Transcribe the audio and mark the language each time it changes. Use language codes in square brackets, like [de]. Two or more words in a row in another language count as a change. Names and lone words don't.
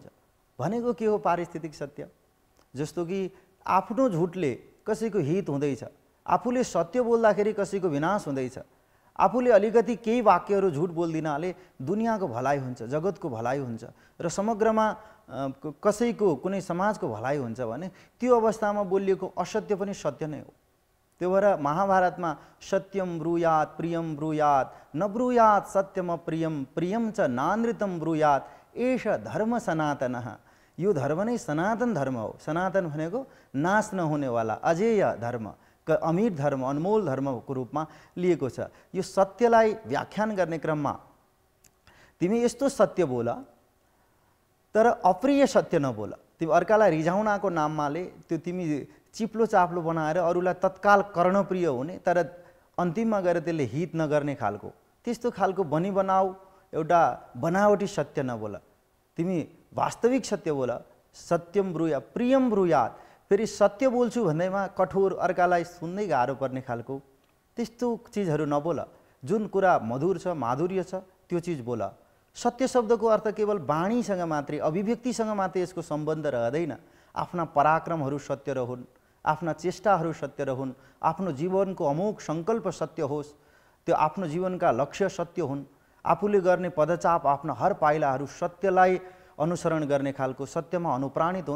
[ne] भनेको के हो पारिस्थितिक सत्य? जस्तो कि आफ्नो झुटले कसैको हित हुँदैछ, आफूले सत्य बोल्दाखेरि कसैको विनाश हुँदैछ, आफूले अलिकति केही वाक्यहरू झुट बोलिदिनाले दुनियाँको भलाइ हुन्छ, जगतको भलाइ हुन्छ र समग्रमा कसैको कुनै समाजको भलाइ हुन्छ भने त्यो अवस्थामा बोलिएको असत्य पनि सत्य नै हो। त्यो भएर महाभारतमा [sa] सत्यम ब्रूयात् प्रियम ब्रूयात् न ब्रूयात् सत्यम प्रियम प्रियम च नानृतम ब्रूयात् एष धर्म सनातनः। [ne] यो धर्म नै सनातन धर्म हो। सनातन भनेको नाश नहुनेवाला अजेय धर्म, अमीर धर्म, अनमोल धर्मको रूपमा लिएको छ। यो सत्यलाई व्याख्यान गर्ने क्रममा तिमी यस्तो सत्य बोल तर अप्रिय सत्य नबोल। तिमी अर्कालाई रिझाउनको नाममाले त्यो तिमी चिप्लो चाप्लो बनाएर अरूलाई तत्काल कर्णप्रिय हुने तर अन्तिममा गएर त्यसले हित नगर्ने खालको त्यस्तो खालको बनाऊ एउटा बनावटी सत्य नबोल। तिमी वास्तविक सत्य बोल, [sa] सत्यम ब्रुया प्रियम ब्रुयात, [ne] फेरि सत्य बोल्छु भन्दैमा कठोर, अर्कालाई सुन्दै गाह्रो पर्ने खालको त्यस्तो चिजहरू नबोल। जुन कुरा मधुर छ, माधुर्य छ, त्यो चिज बोल। सत्य शब्दको अर्थ केवल वाणीसँग मात्रै, अभिव्यक्तिसँग मात्रै यसको सम्बन्ध रहँदैन। आफ्ना पराक्रमहरू सत्य रहन्, आफ्ना चेष्टाहरू सत्य रहन्, आफ्नो जीवनको अमोघ सङ्कल्प सत्य होस्, त्यो आफ्नो जीवनका लक्ष्य सत्य हुन्, आफूले गर्ने पदचाप, आफ्ना हर पाइलाहरू सत्यलाई अनुसरण गर्ने खालको, सत्यमा अनुप्राणित हुन्।